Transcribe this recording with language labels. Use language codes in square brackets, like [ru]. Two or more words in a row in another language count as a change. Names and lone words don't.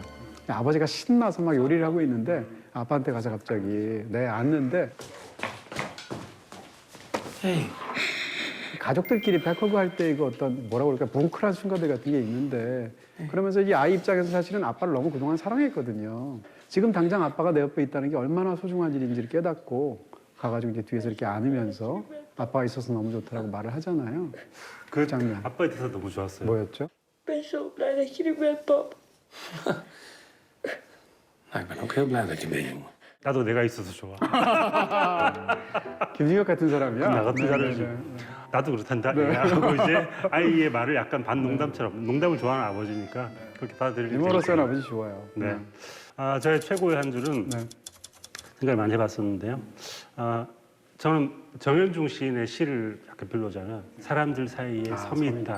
[ko] 아버지가 신나서 막 요리를 하고 있는데 아빠한테 가서 갑자기 앉는데 가족들끼리 백허그 할 때 이거 어떤 뭐라고 그럴까 뭉클한 순간들 같은 게 있는데 그러면서 이 아이 입장에서 사실은 아빠를 너무 그동안 사랑했거든요. 지금 당장 아빠가 내 옆에 있다는 게 얼마나 소중한 일인지를 깨닫고 가가지고 이제 뒤에서 이렇게 안으면서 아빠가 있어서 너무 좋다라고 말을 하잖아요. 그 장면. 아빠에 대해서 너무 좋았어요. 뭐였죠? [nl] Ik ben zo blij dat je er bent, pap. Nou, ik ben ook heel blij dat je bent, jongen. [ko] 나도 내가 있어서 좋아. 김진혁 같은 사람이야. 나 같은 사람이지. 나도 그렇단다. 하고 이제 아이의 말을 약간 반농담처럼 농담을 좋아하는 아버지니까 그렇게 받아들이는 유머러스한 아버지 좋아요. 네. 저의 최고의 한 줄은 네. 생각을 많이 해봤었는데요. 저는 정현중 시인의 시를 약간 빌려자면 사람들 사이에 섬이 있다.